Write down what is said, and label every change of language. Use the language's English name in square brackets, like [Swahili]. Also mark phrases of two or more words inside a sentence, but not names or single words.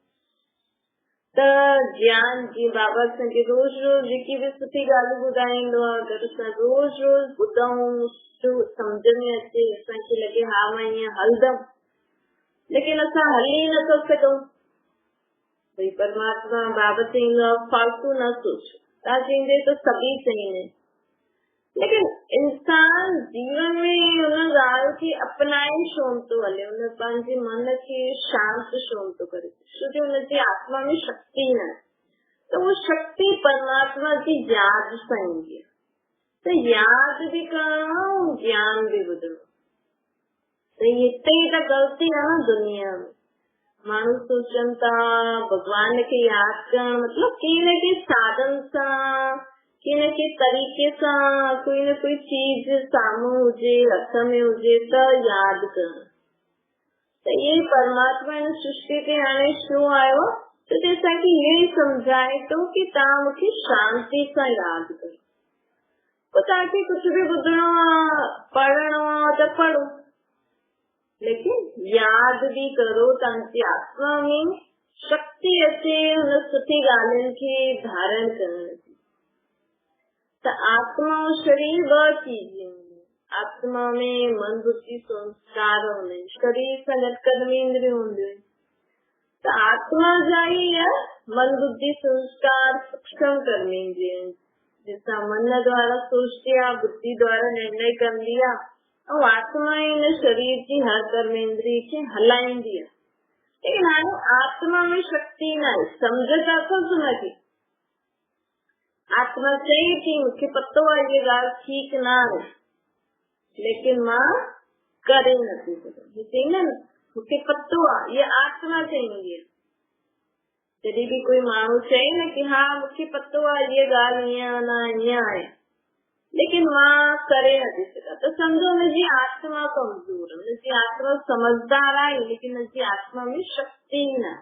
[Sindhi] त ज्ञान जी बाबा असांखे रोज़ रोज़ जेकी बि सुठी ॻाल्हि ॿुधाईंदो आहे, अगरि असां रोज़ रोज़ ॿुधूं, समझ में अचे, असांखे लॻे हा मां ईअं हलंदमि, लेकिन असां हली नथो सघूं। भई परमात्मा बाबा चईंदो आहे फालतू न सोचो, तव्हां चईंदे त सभी चईंदे, लेकिन इंसान जीवन में उन ॻाल्हि खे अपनाए छो थो हले, उन पंहिंजे मन खे शांत छो थो करे, छोजो हुनजी आत्मा में शक्ति न आहे। त उहा शक्ति परमात्मा जी यादि सां ईंदी आहे। त यादि बि करणो, ज्ञान बि ॿुधणो। त हिते ई त ग़लती आहे न दुनिया में। माण्हू सोचनि था भॻवान खे यादि करणु मतलब कंहिं न कंहिं साधन सां, कंहिं न कंहिं तरीक़े सां कोई न कोई चीज साम्हूं हुजे, हथ में हुजे त यादि करणु। त इहे परमात्मा हिन सृष्टि ते हाणे छो आयो, त असांखे इहो ई सम्झाए थो कि तव्हां मूंखे शांति सां यादि करो। पोइ तव्हांखे कुझु बि ॿुधणो आहे, पढ़णो आहे त पढ़ो, लेकिन [Hindi] याद भी करो, [Sindhi] तव्हांजी आत्मा में शक्ति अचे हुन सुठी ॻाल्हियुनि खे धारण करण जी। त आत्मा और शरीर ॿ चीजें हूंदियूं। आत्मा में मन बुद्धि संस्कार हूंदा आहिनि, शरीर सां गॾु कर्मेंद्रियूं हूंदियूं आहिनि। त आत्मा जा ई मन बुद्धि संस्कार सूक्ष्म कर्मेंद्रियूं आहिनि, जंहिंसां मन द्वारा सोचती आहे, बुद्धि द्वारा निर्णय कंदी आहे, और आत्मा [Hindi] इन शरीर की [Sindhi] हर कर्मेंद्रिय खे हलाईंदी आहे। लेकिन हाणे आत्मा में शक्ति न आहे, [Hindi] समझता तो हुनखे। [Sindhi] आत्मा चई थी मूंखे पतो आहे ये ॻाल्हि ठीक न आहे, लेकिन मां करे नथी सघां। चई न मूंखे पतो आहे, ये आत्मा चईंदी आहे। जॾहिं बि कोई माण्हू चए न कि हा मूंखे पतो आहे ये ॻाल्हि ईअं न ईअं आहे, लेकिन मां करे नथी सघां, त सम्झो हुनजी आत्मा कमज़ोर, हुनजी आत्मा समझदार आहे, लेकिन हुनजी आत्मा में शक्ति न आहे।